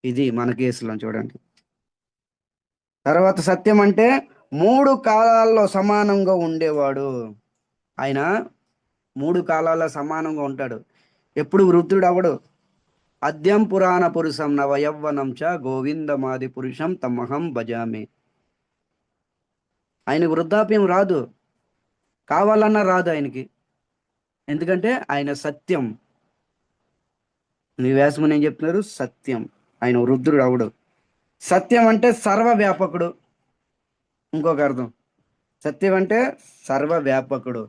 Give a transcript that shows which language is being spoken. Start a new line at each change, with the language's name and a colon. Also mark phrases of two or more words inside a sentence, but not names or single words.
Telugu: ఇది మన కేసులో చూడండి. తర్వాత సత్యం అంటే 3 కాలాల్లో సమానంగా ఉండేవాడు. ఆయన 3 కాలాల్లో సమానంగా ఉంటాడు. ఎప్పుడు వృద్ధుడు అవడు.
Sanskrit: आद्यं पुराण पुरुषं नव यौवनं च गोविन्दमादि पुरुषं तमहं भजामि.
Telugu: ఆయన వృద్ధాప్యం రాదు, కావాలన్నా రాదు ఆయనకి. ఎందుకంటే ఆయన సత్యం. మీ వ్యాసముని ఏం చెప్తున్నారు? సత్యం. ఆయన వృద్ధుడు అవడు. సత్యం అంటే సర్వవ్యాపకుడు. ఇంకొక అర్థం, సత్యం అంటే సర్వవ్యాపకుడు.